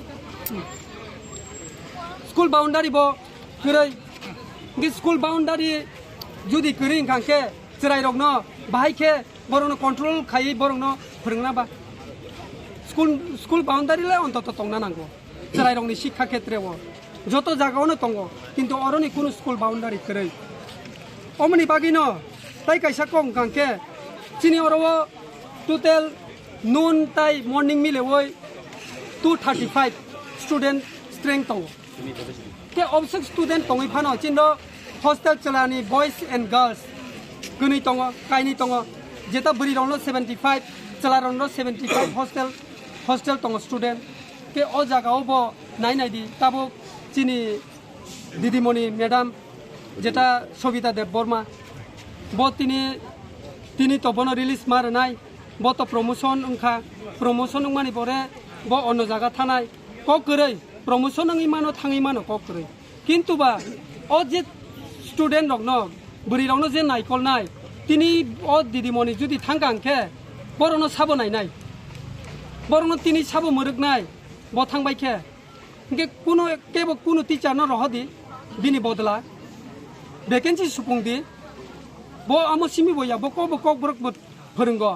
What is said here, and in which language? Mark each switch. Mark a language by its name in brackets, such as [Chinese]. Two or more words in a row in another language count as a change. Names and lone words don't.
[English] school boundary [Kok Borok] bo korai ngi [English] school boundary [Kok Borok] jodi koring kangke cherai rokno bahai ke borono control khai borongno phorongna ba [English] school boundary [Kok Borok] le ontoto tongna nango cherai rokni [Hindi] शिक्षा क्षेत्र [Kok Borok] bo joto jagaono tongo kintu oroni kono [English] school boundary [Kok Borok] korai omni bagino tai kaisa kong kangke chini oro total noon tai morning mile woi 235 [English] student strength [Kok Borok] to ke obsek student tongi phano chindo hostel chalani [English] boys and girls [Kok Borok] guni tongo kaini tongo jeta buri ronglo 75 chalaronglo 75 hostel tongo student ke o jaga obo nai di tabo chini didimoni madam jeta sobita dev borma bo tini to bono release mar nai bo to promotion promotion mani pore bo ono jaga thanai ko korei promotion ngi mano thangi mano ko korei kintu ba o je student rok no buri rok no je nai kol nai tini o didimoni judi thangkangke borono sabo nai borono tini sabo muruk nai bo thangbai ke ke kuno teacher no rohodi bini bodla vacancy supungdi bo amo simi boya bo ko borok bo phorungo